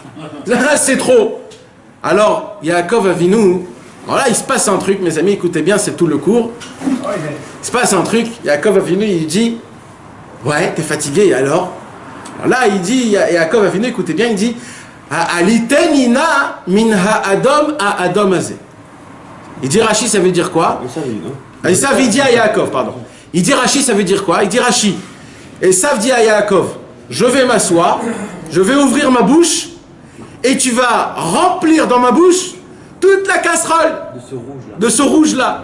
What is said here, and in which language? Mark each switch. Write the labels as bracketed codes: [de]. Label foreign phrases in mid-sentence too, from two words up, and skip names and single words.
[fr] Là, c'est trop. Alors, Yaakov Avinu, voilà, il se passe un truc, mes amis, écoutez bien, c'est tout le cours. Il se passe un truc, Yaakov Avinu, il dit, ouais, t'es fatigué, alors là, il dit, Yaakov Avinu, écoutez bien, il dit, [he] הלעיטני נא מן האדם האדם הזה. [fr] Il dit, Rashi, ça veut dire quoi? Esav, il dit à Yaakov, pardon. Il dit Rashi, ça veut dire quoi? Il dit Rashi. Esav dit à Yaakov, je vais m'asseoir, je vais ouvrir ma bouche, et tu vas remplir dans ma bouche toute la casserole de ce rouge-là.